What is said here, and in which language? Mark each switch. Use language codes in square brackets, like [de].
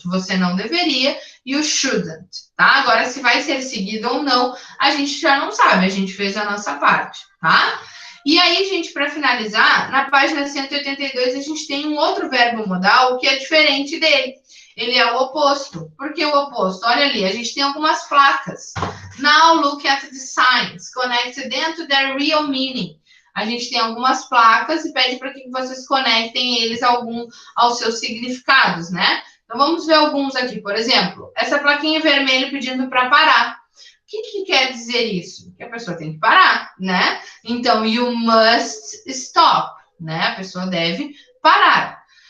[pt] Você não deveria e o shouldn't, tá? Agora, se vai ser seguido ou não, a gente já não sabe. A gente fez a nossa parte, tá? E aí, gente, para finalizar, na página 182, a gente tem um outro verbo modal que é diferente dele. Ele é o oposto. Por que o oposto? Olha ali, a gente tem algumas placas. [en] Now look at the signs. Connect them to their real meaning. [pt] A gente tem algumas placas e pede para que vocês conectem eles aos seus significados, né? Então, vamos ver alguns aqui. Por exemplo, essa plaquinha vermelha pedindo para parar. O que quer dizer isso? Que a pessoa tem que parar, né? Então, [en] you must stop, [pt] né? A pessoa deve parar.